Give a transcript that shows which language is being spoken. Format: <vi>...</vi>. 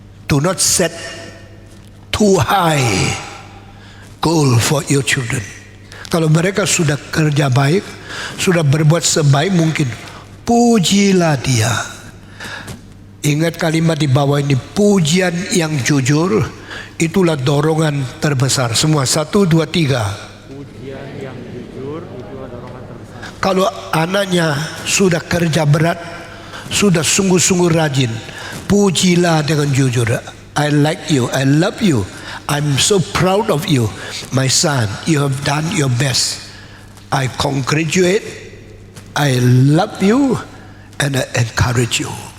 <en>Do not set too high goal for your children.</en> <id>Kalau mereka sudah kerja baik, sudah berbuat sebaik mungkin, pujilah dia. Ingat kalimat di bawah ini, pujian yang jujur itulah dorongan terbesar. Semua 1, 2, 3. Pujian yang jujur itulah dorongan terbesar. Kalau anaknya sudah kerja berat, sudah sungguh-sungguh rajin, pujilah dengan jujur.</id> <en>I like you, I love you, I'm so proud of you, my son. You have done your best. I congratulate, I love you, and I encourage you.</en>